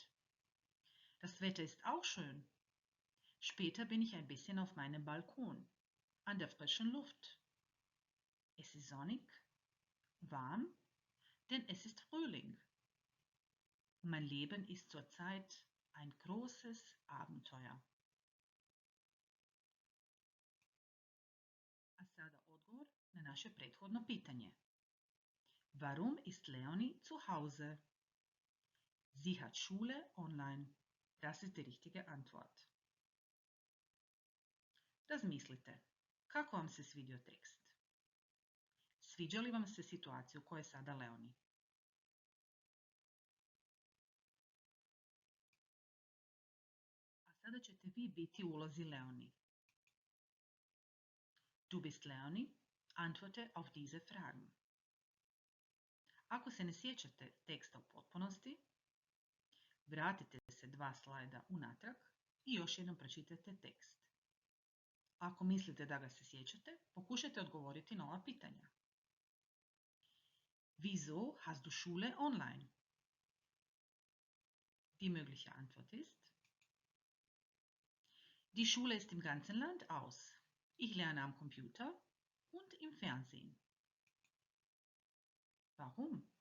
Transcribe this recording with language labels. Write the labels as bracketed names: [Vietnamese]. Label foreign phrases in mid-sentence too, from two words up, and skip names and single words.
[German] Das Wetter ist auch schön. Später bin ich ein bisschen auf meinem Balkon, an der frischen Luft. Es ist sonnig, warm, denn es ist Frühling. Mein Leben ist zurzeit ein großes Abenteuer. [Croatian] A sada odgovor na naše prethodno pitanje. [German] Warum ist Leonie zu Hause? Sie hat Schule online. Das ist die richtige Antwort. [Croatian] Razmislite, kako vam se svidio tekst? Sviđa li vam se situacija u kojoj je sada Leonie? A sada ćete vi biti u ulozi Leonie. [German] Du bist Leonie, antworte auf diese Fragen. [Croatian] Ako se ne sjećate teksta u potpunosti, vratite se 2 slajda unatrag i još jednom pročitajte tekst. Ako mislite da ga se sjećate, pokušajte odgovoriti na ova pitanja. [German] Wieso hast du Schule online? Die mögliche Antwort ist: Die Schule ist im ganzen Land aus. Ich lerne am Computer und im Fernsehen. Warum?